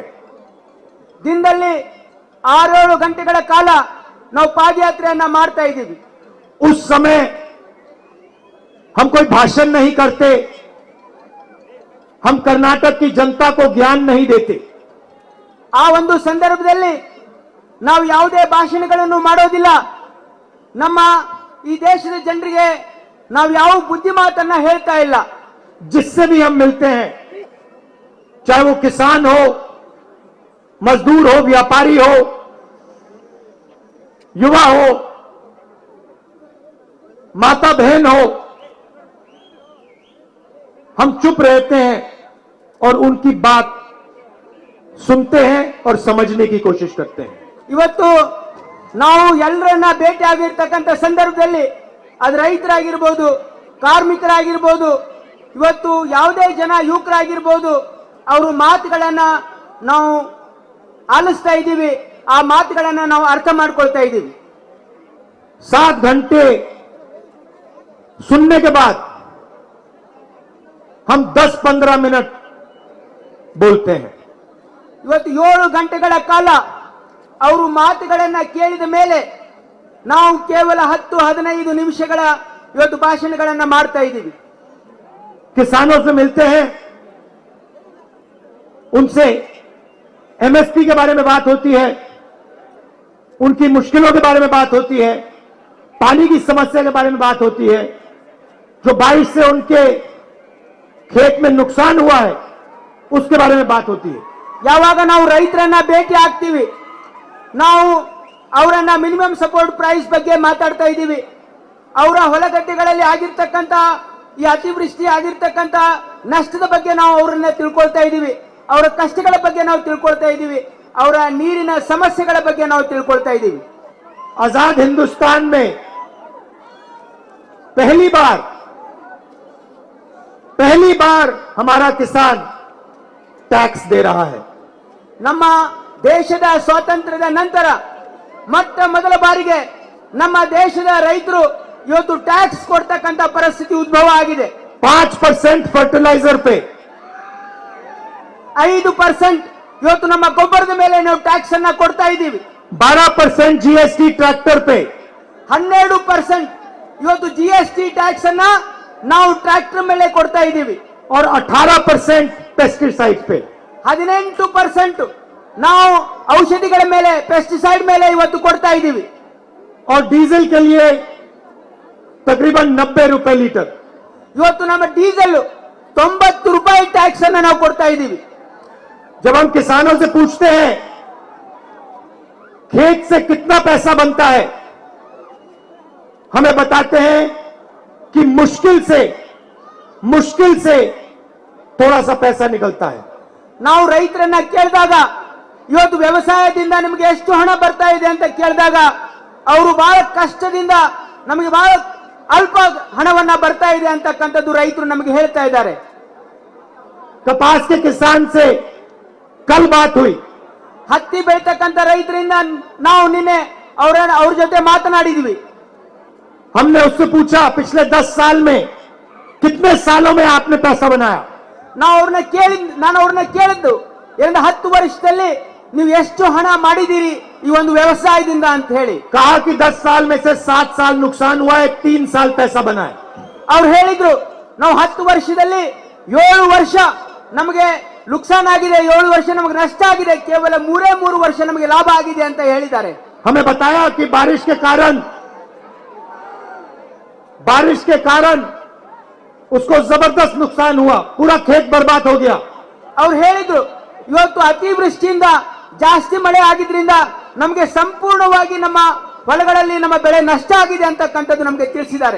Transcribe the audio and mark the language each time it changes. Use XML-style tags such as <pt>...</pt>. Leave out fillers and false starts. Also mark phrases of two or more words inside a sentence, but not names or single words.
<kn>ದಿನದಲ್ಲಿ 6-7 ಗಂಟೆಗಳ ಕಾಲ ನಾವು ಪಾದಯಾತ್ರೆಯನ್ನ ಮಾಡ್ತಾ ಇದ್ದೀವಿ.</kn> <hi>उस समय हम कोई भाषण नहीं करते, हम कर्नाटक की जनता को ज्ञान नहीं देते।</hi> <kn>ಆ ಒಂದು ಸಂದರ್ಭದಲ್ಲಿ ನಾವು ಯಾವುದೇ ಭಾಷಣಗಳನ್ನು ಮಾಡೋದಿಲ್ಲ. ನಮ್ಮ ಈ ದೇಶದ ಜನರಿಗೆ ನಾವು ಯಾವ ಬುದ್ಧಿಮಾತನ್ನ ಹೇಳ್ತಾ ಇಲ್ಲ.</kn> <hi>जिससे भी हम मिलते हैं, चाहे वो किसान हो, मजदूर हो, व्यापारी हो, युवा हो, माता बहन हो, हम चुप रहते हैं और उनकी बात सुनते हैं और समझने की कोशिश करते हैं।</hi> <kn>ಇವತ್ತು ನಾವು ಎಲ್ಲರನ್ನ ಭೇಟಿ ಆಗಿರ್ತಕ್ಕಂಥ ಸಂದರ್ಭದಲ್ಲಿ ಅದು ರೈತರಾಗಿರ್ಬೋದು, ಕಾರ್ಮಿಕರಾಗಿರ್ಬೋದು, ಇವತ್ತು ಯಾವುದೇ ಜನ ಯುವಕರಾಗಿರ್ಬೋದು, ಅವ್ರ ಮಾತುಗಳನ್ನ ನಾವು ಆಲಿಸ್ತಾ ಇದ್ದೀವಿ. ಆ ಮಾತುಗಳನ್ನ ನಾವು ಅರ್ಥ ಮಾಡ್ಕೊಳ್ತಾ ಇದ್ದೀವಿ.</kn> <hi>7 घंटे सुनने के बाद हम 10-15 मिनट बोलते हैं।</hi> <kn>ಇವತ್ತು 7 ಗಂಟೆಗಳ ಕಾಲ ಅವರು ಮಾತುಗಳನ್ನ ಕೇಳಿದ ಮೇಲೆ ನಾವು ಕೇವಲ 10-15 ನಿಮಿಷಗಳ ಇವತ್ತು ಭಾಷಣಗಳನ್ನ ಮಾಡ್ತಾ ಇದ್ದೀವಿ.</kn> <hi>किसानों से मिलते हैं, उनसे एमएसपी के बारे में बात होती है, उनकी मुश्किलों के बारे में बात होती है, पानी की समस्या के बारे में बात होती है, जो बारिश से उनके खेत में नुकसान हुआ है उसके बारे में बात होती है।</hi> <kn>ಯಾವಾಗ ನಾವು ರೈತರನ್ನ ಭೇಟಿ ಆಗ್ತೀವಿ, ನಾವು ಅವರನ್ನ</kn> <en>minimum support price</en> <kn>ಬಗ್ಗೆ ಮಾತಾಡ್ತಾ ಇದ್ದೀವಿ. ಅವರ ಹೊಲಗದ್ದೆಗಳಲ್ಲಿ ಆಗಿರ್ತಕ್ಕಂಥ ಈ ಅತಿವೃಷ್ಟಿ ಆಗಿರ್ತಕ್ಕಂಥ ನಷ್ಟದ ಬಗ್ಗೆ ನಾವು ಅವರನ್ನ ತಿಳ್ಕೊಳ್ತಾ ಇದ್ದೀವಿ. ಅವರ ಕಷ್ಟಗಳ ಬಗ್ಗೆ ನಾವು ತಿಳ್ಕೊಳ್ತಾ ಇದ್ದೀವಿ. ಅವರ ನೀರಿನ ಸಮಸ್ಯೆಗಳ ಬಗ್ಗೆ ನಾವು ತಿಳ್ಕೊಳ್ತಾ ಇದ್ದೀವಿ.</kn> <hi>आजाद हिंदुस्तान में पहली बार हमारा किसान टैक्स दे रहा है।</hi> <kn>ನಮ್ಮ ದೇಶದ ಸ್ವಾತಂತ್ರ್ಯದ ನಂತರ ಮೊಟ್ಟ ಮೊದಲ ಬಾರಿಗೆ ನಮ್ಮ ದೇಶದ ರೈತರು ಇವತ್ತು ಟ್ಯಾಕ್ಸ್ ಕೊಡ್ತಕ್ಕಂಥ ಪರಿಸ್ಥಿತಿ ಉದ್ಭವ ಆಗಿದೆ.</kn> <hi>5% ಫರ್ಟಿಲೈಸರ್ पे,</hi> <kn>5% ಇವತ್ತು ನಮ್ಮ ಗೊಬ್ಬರದ ಮೇಲೆ ನಾವು ಟ್ಯಾಕ್ಸ್ ಅನ್ನ ಕೊಡ್ತಾ ಇದ್ದೀವಿ.</kn> <hi>12% जीएसटी ट्रैक्टर पे,</hi> <kn>12% ಇವತ್ತು GST ಟ್ಯಾಕ್ಸ್ ಅನ್ನ ನಾವು ಟ್ರ್ಯಾಕ್ಟರ್ ಮೇಲೆ ಕೊಡ್ತಾ ಇದ್ದೀವಿ.</kn> <hi>और 18% पेस्टिसाइड पे।</hi> <kn>18% ನಾವು ಔಷಧಿಗಳ ಮೇಲೆ, ಪೆಸ್ಟಿಸೈಡ್ ಮೇಲೆ ಇವತ್ತು ಕೊಡ್ತಾ ಇದ್ದೀವಿ.</kn> <hi>और डीजल के लिए तकरीबन 90 रुपए लीटर।</hi> <kn>ಇವತ್ತು ನಮ್ಮ ಡೀಸೆಲ್ 90 ರೂಪಾಯಿ ಟ್ಯಾಕ್ಸ್ ಅನ್ನ ನಾವು ಕೊಡ್ತಾ ಇದ್ದೀವಿ.</kn> <hi>जब हम किसानों से पूछते हैं खेत से कितना पैसा बनता है, हमें बताते हैं कि मुश्किल से थोड़ा सा पैसा निकलता है।</hi> <kn>ನಾವು ರೈತರನ್ನ ಕೇಳಿದಾಗ ಇವತ್ತು ವ್ಯವಸಾಯದಿಂದ ನಿಮಗೆ ಎಷ್ಟು ಹಣ ಬರ್ತಾ ಇದೆ ಅಂತ ಕೇಳಿದಾಗ ಅವರು ಬಹಳ ಕಷ್ಟದಿಂದ ನಮಗೆ ಬಹಳ ಅಲ್ಪ ಹಣವನ್ನ ಬರ್ತಾ ಇದೆ ಅಂತಕ್ಕಂಥದ್ದು ರೈತರು ನಮಗೆ ಹೇಳ್ತಾ ಇದ್ದಾರೆ.</kn> <hi>कपास के किसान से कल बात हुई,</hi> <kn>ಹತ್ತಿ ಬೆಳೀತಕ್ಕಂಥ ರೈತರಿಂದ ನಾವು ನಿನ್ನೆ ಅವ್ರ ಜೊತೆ ಮಾತನಾಡಿದ್ವಿ.</kn> <hi>हमने उससे पूछा पिछले 10 साल में कितने सालों में आपने पैसा बनाया।</hi> <kn>ನಾನು ಅವ್ರನ್ನ ಕೇಳಿದ್ದು 10 ವರ್ಷದಲ್ಲಿ ನೀವು ಎಷ್ಟು ಹಣ ಮಾಡಿದ್ದೀರಿ ಈ ಒಂದು ವ್ಯವಸಾಯದಿಂದ ಅಂತ ಹೇಳಿ.</kn> <hi>कहा कि 10 साल में से 7 साल नुकसान हुआ है, 3 साल पैसा बना है।</hi> <kn>ಅವ್ರು ಹೇಳಿದ್ರು ನಾವು 10 ವರ್ಷದಲ್ಲಿ 7 ವರ್ಷ ನಮಗೆ ನುಕ್ಸಾನ್ ಆಗಿದೆ, 7 ವರ್ಷ ನಮಗೆ ನಷ್ಟ ಆಗಿದೆ, ಕೇವಲ 3 ವರ್ಷ ನಮಗೆ ಲಾಭ ಆಗಿದೆ ಅಂತ ಹೇಳಿದ್ದಾರೆ.</kn> <hi>हमें बताया कि बारिश के कारण उसको जबरदस्त नुकसान हुआ, पूरा खेत बर्बाद हो गया।</hi> <kn>ಅವ್ರು ಹೇಳಿದ್ರು ಇವತ್ತು ಅತಿವೃಷ್ಟಿಯಿಂದ ಜಾಸ್ತಿ ಮಳೆ ಆಗಿದ್ರಿಂದ ನಮಗೆ ಸಂಪೂರ್ಣವಾಗಿ ನಮ್ಮ ಹೊಲಗಳಲ್ಲಿ ನಮ್ಮ ಬೆಳೆ ನಷ್ಟ ಆಗಿದೆ ಅಂತಕ್ಕಂಥದ್ದು ನಮಗೆ ತಿಳಿಸಿದ್ದಾರೆ.</kn>